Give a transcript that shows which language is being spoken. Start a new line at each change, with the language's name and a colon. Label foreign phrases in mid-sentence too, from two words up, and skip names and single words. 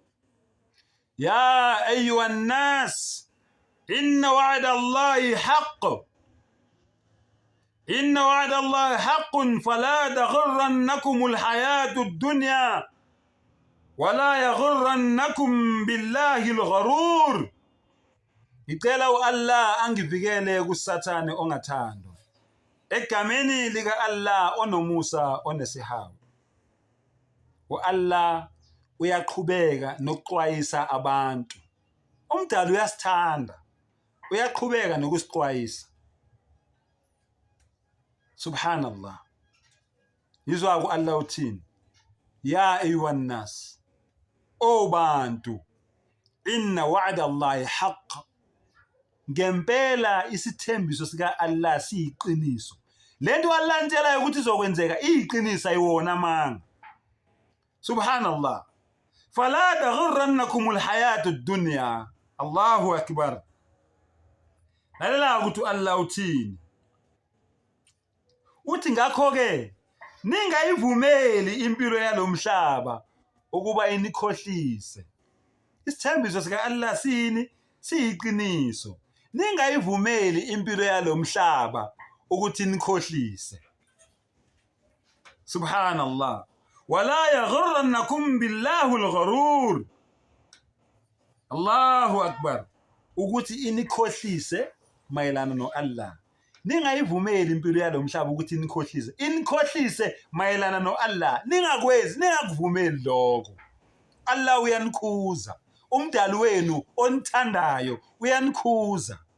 Arabic: يا أيها الناس إن وعد الله حق فلا تغرنكم الحياة الدنيا ولا يغرنكم بالله الغرور.
Zulu: Ngicela uAllah angivikele kusathane ongathandwa. Egameni lika Allah onomusa onesihawu. uAllah uyaqhubeka nokuxwayisa abantu. Umdali uyasithanda. Uyaqhubeka nokusixwayisa. Subhanallah. Yizwa kuAllah uthini?
Arabic: يا أيها الناس.
Zulu: O bantu.
Arabic: إن وعد الله حق.
Zulu: Ngempela isithembiso sika Allah siyiqiniso. Lento Allah ntela ukuthi izokwenzeka iyiqinisa iwona manga. Subhanallah.
Arabic: فلا تغرنكم الحياة الدنيا. الله أكبر.
Zulu: Lalela ukuthi Allah uthini? Uthi ngakho ke ningayivumeli impilo yalomhlaba ukuba inikhohlise. Isithembiso sika Allah sini siyiqiniso. Ningayivumeli impilo yalomhlaba ukuthi nikhohlise.
Arabic: Subhanallah. ولا يغرنكم بالله الغرور. الله أكبر.
Zulu: Ukuthi inikhohlise mayelana noAllah. Ningayivumeli impilo yalomhlaba ukuthi inikhohlise. Inikhohlise mayelana noAllah. Ningakuvumeli lokho. Allah uyanikhuza. Umdali wenu onithandayo uyanikhuza.